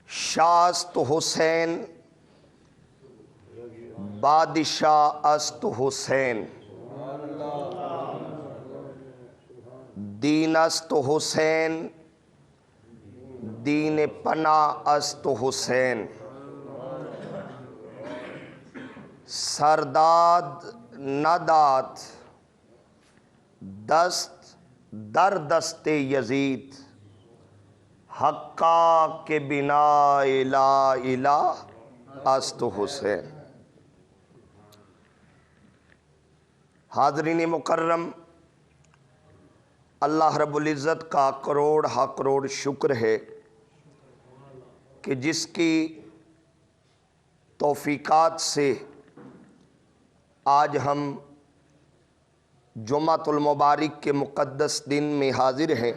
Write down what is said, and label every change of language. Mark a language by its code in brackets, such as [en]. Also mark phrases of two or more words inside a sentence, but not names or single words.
[fa] شاہ است حسین بادشاہ است حسین، دین است حسین دین پناہ است حسین، سرداد نداد دست در دست یزید، حقا کے بنا لا الہ است حسین۔ [ur] حاضرین مکرم، اللہ رب العزت کا کروڑ ہا کروڑ شکر ہے کہ جس کی توفیقات سے آج ہم جمعۃ المبارک کے مقدس دن میں حاضر ہیں۔